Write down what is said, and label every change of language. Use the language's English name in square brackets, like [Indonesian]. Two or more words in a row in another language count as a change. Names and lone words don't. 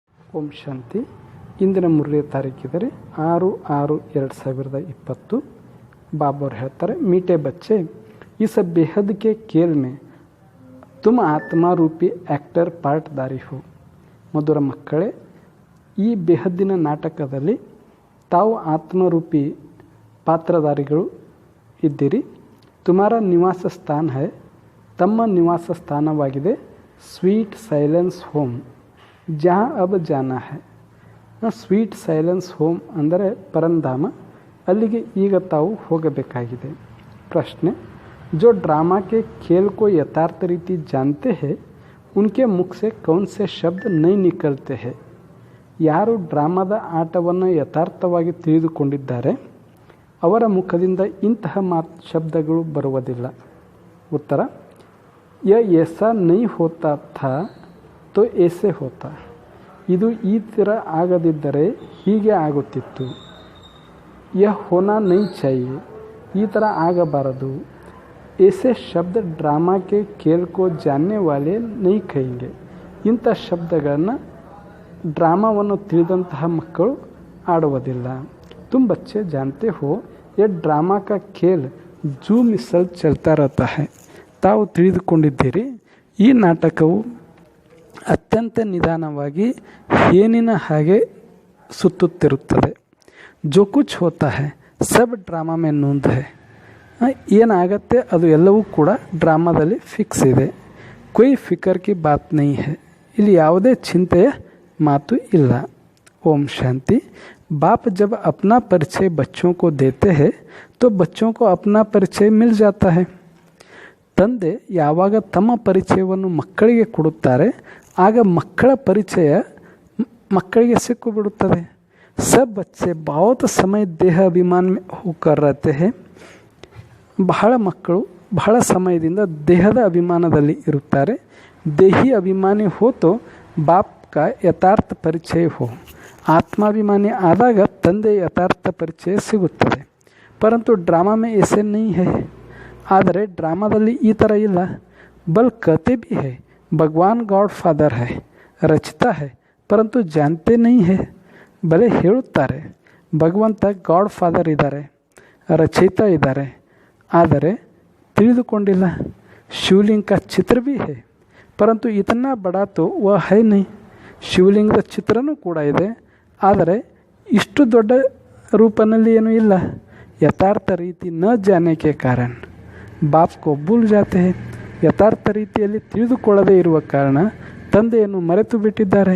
[Kannada] ಓಂ ಶಾಂತಿ. ಇಂದಿನ ಮುರಳಿಯ ತಾರೀಕಿದರೆ 6/6/2020. ಬಾಬಾವ್ರು ಹೇಳ್ತಾರೆ, [Hindi] मीठे बच्चे इस बेहद के खेल में तुम आत्मा रूपी एक्टर पार्टदारी हो. [Kannada] ಮಧುರ ಮಕ್ಕಳೇ, ಈ ಬೇಹದ್ದಿನ ನಾಟಕದಲ್ಲಿ ತಾವು ಆತ್ಮರೂಪಿ ಪಾತ್ರಧಾರಿಗಳು ಇದ್ದೀರಿ. [Hindi] तुम्हारा निवास स्थान है, [Kannada] ತಮ್ಮ ನಿವಾಸ ಸ್ಥಾನವಾಗಿದೆ [English] sweet silence home, [Hindi] ಜहाँ अब जाना है. [English] sweet silence home [Kannada] ಅಂದರೆ ಪರಂಧಾಮ, ಅಲ್ಲಿಗೆ ಈಗ ತಾವು ಹೋಗಬೇಕಾಗಿದೆ. ಪ್ರಶ್ನೆ, [Hindi] जो ड्रामा के खेल को यथार्थ रीति जानते हैं उनके मुख से कौन से शब्द नहीं निकलते हैं. [Kannada] ಯಾರು ಡ್ರಾಮಾದ ಆಟವನ್ನು ಯಥಾರ್ಥವಾಗಿ ತಿಳಿದುಕೊಂಡಿದ್ದಾರೆ ಅವರ ಮುಖದಿಂದ ಇಂತಹ ಶಬ್ದಗಳು ಬರುವುದಿಲ್ಲ. [Hindi] ಉತ್ತರ, ಯ ऐसा नहीं होता था तो ऐसे होता. [Kannada] ಇದು ಈ ಥರ ಆಗದಿದ್ದರೆ ಹೀಗೆ ಆಗುತ್ತಿತ್ತು. [Hindi] यह होना नहीं चाहिए, [Kannada] ಈ ಥರ ಆಗಬಾರದು. [Hindi] ऐसे शब्द ड्रामा के खेल को जानने वाले नहीं कहेंगे. [Kannada] ಇಂಥ ಶಬ್ದಗಳನ್ನು ಡ್ರಾಮಾವನ್ನು ತಿಳಿದಂತಹ ಮಕ್ಕಳು ಆಡುವುದಿಲ್ಲ. [Hindi] तुम बच्चे जानते हो ये ड्रामा का खेल जू मिसल चलता रहता है. [Kannada] ತಾವು ತಿಳಿದುಕೊಂಡಿದ್ದೀರಿ, ಈ ನಾಟಕವು ಅತ್ಯಂತ ನಿಧಾನವಾಗಿ ಏನಿನ ಹಾಗೆ ಸುತ್ತುತ್ತಿರುತ್ತದೆ. [Hindi] जो कुछ होता है सब ड्रामा में नोंद है. [Kannada] ಏನಾಗತ್ತೆ ಅದು ಎಲ್ಲವೂ ಕೂಡ ಡ್ರಾಮಾದಲ್ಲಿ ಫಿಕ್ಸ್ ಇದೆ. [Hindi] कोई फ़िकर की बात नहीं है, [Kannada] ಇಲ್ಲಿ ಯಾವುದೇ ಚಿಂತೆಯ ಮಾತು ಇಲ್ಲ. ಓಂ ಶಾಂತಿ. [Hindi] बाप जब अपना परिचय बच्चों को देते हैं तो बच्चों को अपना परिचय मिल जाता है. [Kannada] ತಂದೆ ಯಾವಾಗ ತಮ್ಮ ಪರಿಚಯವನ್ನು ಮಕ್ಕಳಿಗೆ ಕೊಡುತ್ತಾರೆ ಆಗ ಮಕ್ಕಳ ಪರಿಚಯ ಮಕ್ಕಳಿಗೆ ಸಿಕ್ಕಿಬಿಡುತ್ತದೆ. [Hindi] सब बच्चे बहुत समय देह अभिमान में होकर रहते हैं. [Kannada] ಬಹಳ ಮಕ್ಕಳು ಬಹಳ ಸಮಯದಿಂದ ದೇಹದ ಅಭಿಮಾನದಲ್ಲಿ ಇರುತ್ತಾರೆ. [Hindi] देही अभिमानी हो तो बाप का यथार्थ परिचय हो. [Kannada] ಆತ್ಮಾಭಿಮಾನಿ ಆದಾಗ ತಂದೆ ಯಥಾರ್ಥ ಪರಿಚಯ ಸಿಗುತ್ತದೆ. [Hindi] परंतु ड्रामा में ऐसे नहीं है. [Kannada] ಆದರೆ ಡ್ರಾಮಾದಲ್ಲಿ ಈ ಥರ ಇಲ್ಲ. [Hindi] ಬಲ್ कहते भी है भगवान [English] God Father [Hindi] है, रचता है परंतु जानते नहीं है. [Kannada] ಬಲೆ ಹೇಳುತ್ತಾರೆ ಭಗವಂತ [English] God Father [Kannada] ಇದ್ದಾರೆ, ರಚಯಿತ ಇದ್ದಾರೆ, ಆದರೆ ತಿಳಿದುಕೊಂಡಿಲ್ಲ. [Hindi] ಶಿವಲಿಂಗ का ಚಿತ್ರ भी है परंतु इतना बड़ा तो वह है नहीं. [Kannada] ಶಿವಲಿಂಗದ ಚಿತ್ರನೂ ಕೂಡ ಇದೆ, ಆದರೆ ಇಷ್ಟು ದೊಡ್ಡ ರೂಪನಲ್ಲಿ ಏನೂ ಇಲ್ಲ. [Hindi] यथार्थ रीति न जाने के कारण बाप को भूल जाते हैं. [Kannada] ಯಥಾರ್ಥ ರೀತಿಯಲ್ಲಿ ತಿಳಿದುಕೊಳ್ಳದೇ ಇರುವ ಕಾರಣ ತಂದೆಯನ್ನು ಮರೆತು ಬಿಟ್ಟಿದ್ದಾರೆ.